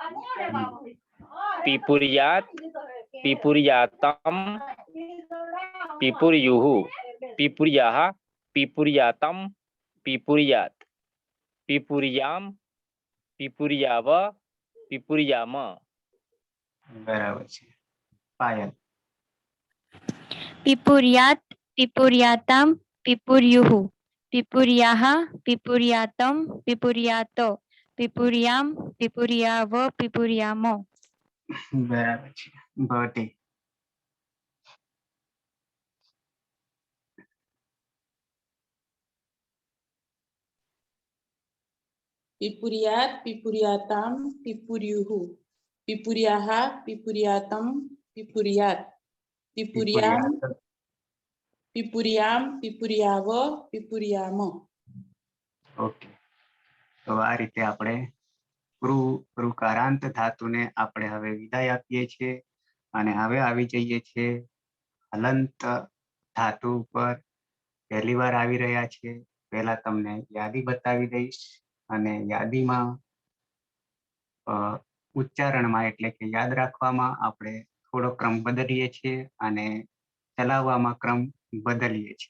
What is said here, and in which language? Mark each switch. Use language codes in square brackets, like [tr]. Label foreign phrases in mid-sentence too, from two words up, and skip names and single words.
[sa] पीपुरियात पीपुरियातम पीपुर्युः पीपुरियाः पीपुरियातम पीपुरियात पीपुरियाम पीपुरियाव पीपुरियाम. [gu] बराबर છે. પાયલ. [sa] पिपुरियात पिपुरियाताम पिपुर्युः पिपुरियाः पिपुरियातम पिपुरियात पिपुरियाम पिपुरियाव पिपुरियाम. [gu] બરાબર છે. ભટ્ટી. [sa] पिपुरियात पिपुरियाताम पिपुर्युः पिपुरियाः पिपुरियातम पिपुरियात पिपुरियाम पिपुरियाम पिपुरियाव पिपुरियाम. [gu] ઓકે, તો આ રીતે આપણે ઋકારાંત ધાતુને આપણે હવે વિદાય આપીએ છીએ અને હવે આવી જઈએ છીએ હલંત ધાતુ ઉપર. પહેલી વાર આવી રહ્યા છે. પહેલા તમને યાદી બતાવી દઈશ અને યાદીમાં ઉચ્ચારણમાં એટલે કે યાદ રાખવામાં આપણે થોડો ક્રમ બદલીએ છીએ અને ચલાવવામાં ક્રમ બદલીએ છીએ.